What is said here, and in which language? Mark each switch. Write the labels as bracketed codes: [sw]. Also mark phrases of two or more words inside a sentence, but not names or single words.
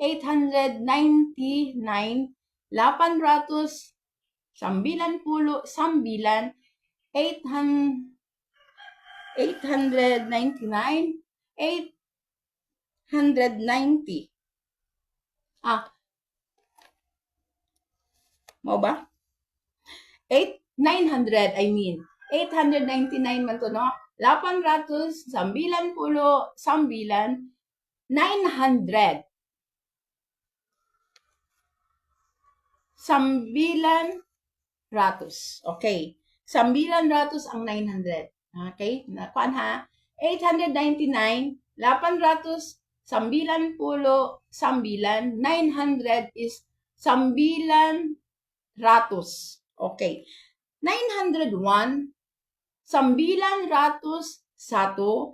[ceb] 899, 899. 899, 890. Mo ba? 900, [en] I mean. [ceb] 899 man to, no? 899, 900. 900. Okay. 900 ang 900. Okay? Nakuan ha? 899, 800, 900. [en] 900 is 900. [ceb] Okay. 901, 901.